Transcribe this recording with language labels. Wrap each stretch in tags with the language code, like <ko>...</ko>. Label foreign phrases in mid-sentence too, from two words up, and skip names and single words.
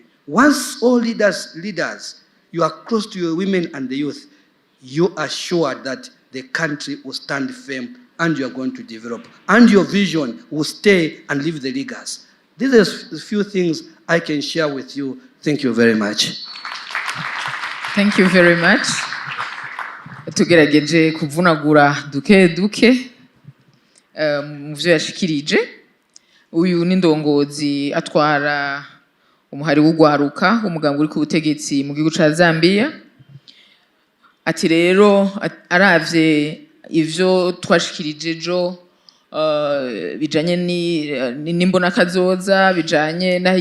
<en>Once all leaders, you are close to your women and the youth, you are sure that the country will stand firm and you are going to develop. And your vision will stay and leave the leaders. These are a few things I can share with you. Thank you very much. Thank you very much.</en> <rn>Tugerageje kuvunagura duke mu byo yashikirije. Uyu ni ndongozi atwara umuhari w'ugwaruka umugambi uri ku butegetsi mu gihugu ca Zambia. Ati rero aravye ivyo twashikirije jo bijanye n'imbona kazoza bijanye naho</rn>